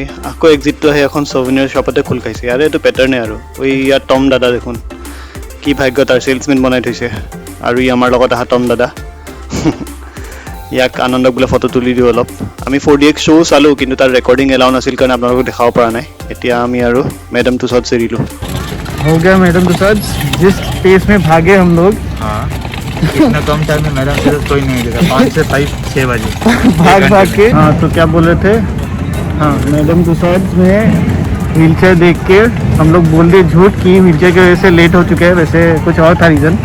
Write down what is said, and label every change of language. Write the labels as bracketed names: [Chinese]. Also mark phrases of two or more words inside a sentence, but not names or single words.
[Assamese] আকৌ এক্সিটটো আহি এখন ছভিনিয়াৰ শ্বপতে খোল খাইছে। আৰু এইটো পেটাৰ্ণে আৰু ইয়াত টম দাদা দেখোন, কি ভাগ্য তাৰ, চেলছমেন বনাই থৈছে। আৰু ই আমাৰ লগত অহা টম দাদা। ইয়াক আনন্দক বোলে ফটো তুলি দিওঁ অলপ। আমি 4DX শ্ব' চালোঁ, কিন্তু তাৰ ৰেকৰ্ডিং এলাউ নাছিল কাৰণে আপোনালোকক দেখাব পৰা নাই। এতিয়া আমি আৰু মেডাম তুছাদ চেৰিলোঁ। [Hindi] हो गया मैडम तुषार, जिस पेस में भागे हम लोग। हाँ, इतना कम टाइम में मैडम से कोई नहीं देखा। 5 से 6 बजे भाग के। हाँ, तो क्या बोल रहे थे? हाँ, मैडम तुषार में व्हीलचेयर देख के हम लोग बोल दिए झूठ कि व्हीलचेयर की वजह से लेट हो चुके हैं, वैसे कुछ और था रीज़न।